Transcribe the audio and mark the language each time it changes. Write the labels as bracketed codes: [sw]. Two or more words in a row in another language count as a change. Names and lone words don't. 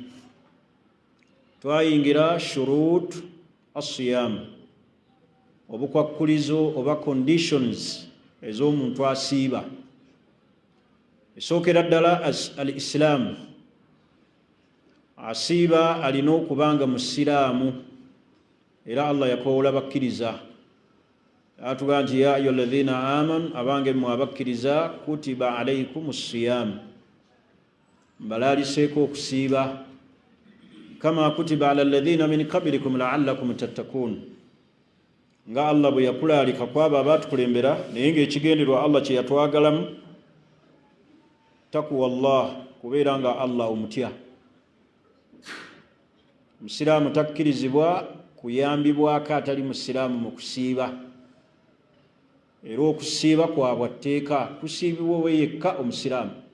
[lg] Twayingira [ar] شروط الصيام, [lg] obukwakkulizo oba conditions ez'omuntu asiiba. Esookera ddala al-Islam, asiiba alina okubanga musiraamu, era Allah yakoola bakkiriza. Atugamba nti [ar] يا أيها الذين آمنوا, [lg] abange mmwe abakkiriza, [ar] كتب عليكم الصيام, [lg] mbalaaliseeko okusiiba, [ar] كما كتب على الذين من قبلكم لعلكم تتقون, [lg] nga Allah bwe yakulaalika kwabo abaatukulembera, naye ng'ekigenderwa Allah kye yatwagalamu takuwa Allah, kubeera nga Allah omutya. Musiraamu takkirizibwa kuyambibwako atali musiraamu mu kusiiba, era okusiiba kwabwa tteeka, kusiibibwa owe yekka omusiraamu.